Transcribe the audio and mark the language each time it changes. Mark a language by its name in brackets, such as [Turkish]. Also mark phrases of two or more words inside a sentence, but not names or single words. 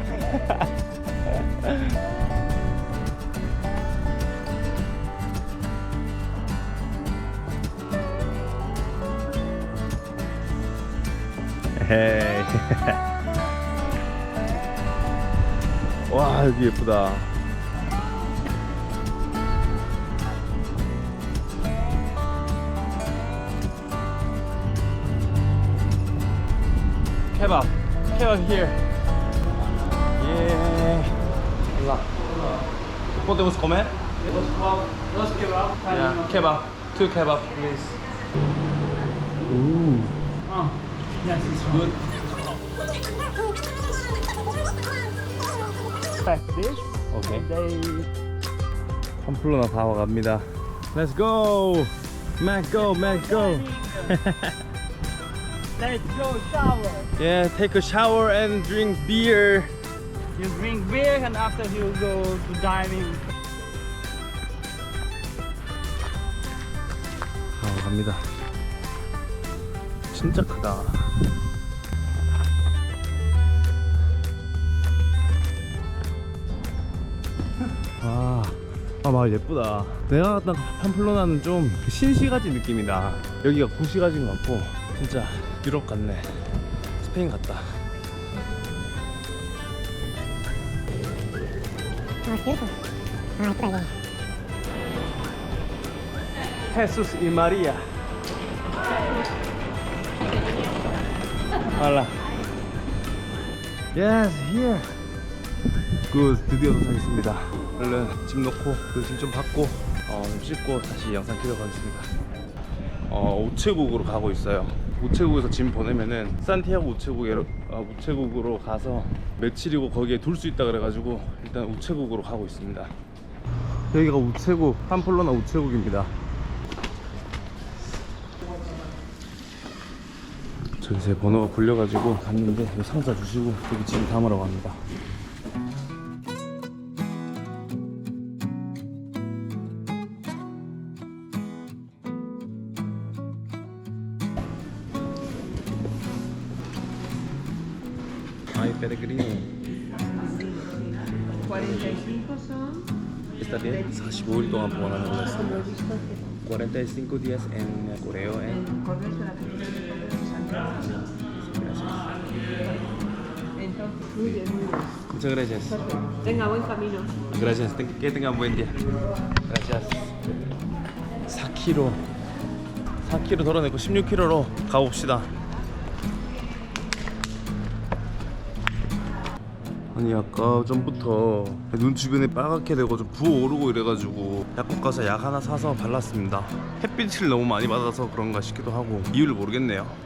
[Korean] 헤이. 와, 여기 예쁘다. [English] 케밥 here. Yeah. [Spanish] Hola. ¿Podemos comer? Dos kebab. [English] Yeah, kebab. 2 kebab, please. Ooh. Oh, yes, it's good. This. Okay. They. [Korean] 팜플로나 다 와갑니다. [English] Let's go. Mac go, Mac go. Let's go shower. Yeah, take a shower and drink beer. You drink beer and after you go to diving. [Korean] 갑니다. 진짜 크다. 막 예쁘다. 내가 갔던 팜플로나는 좀 신시가지 느낌이다. 여기가 구시가지인 것 같고 진짜 유럽 같네. 스페인 같다. 예쁘다 이거. [Spanish] Jesus y María. Hola. [English] Yes, here. [Korean] 굿, 드디어 도착했습니다. 얼른 짐 놓고 그 짐 좀 받고 좀 씻고 다시 영상 켜러 가겠습니다. 우체국으로 가고 있어요. 우체국에서 짐 보내면은 산티아고 우체국으로 가서 며칠이고 거기에 둘 수 있다 그래가지고 일단 우체국으로 가고 있습니다. 여기가 우체국, 팜플로나 우체국입니다. 저기 제 번호가 굴려가지고 갔는데 여기 상자 주시고 여기 짐 담으러 갑니다. [Spanish] Ay, peregrino. 45 son. Está bien. [Korean] 45일 동안 보관하는 거였어. [Spanish] 45 días en correo En correo de la Secretaría de Correo de Santiago. Entonces, muy bien, muy bien. Muchas gracias. Venga, buen camino. Gracias. Que tengan buen día. Gracias. 4kg. [Korean] 4km 덜어내고 16km로 가봅시다. 아니 아까 전부터 눈 주변이 빨갛게 되고 좀 부어오르고 이래가지고 약국 가서 약 하나 사서 발랐습니다. 햇빛을 너무 많이 받아서 그런가 싶기도 하고 이유를 모르겠네요.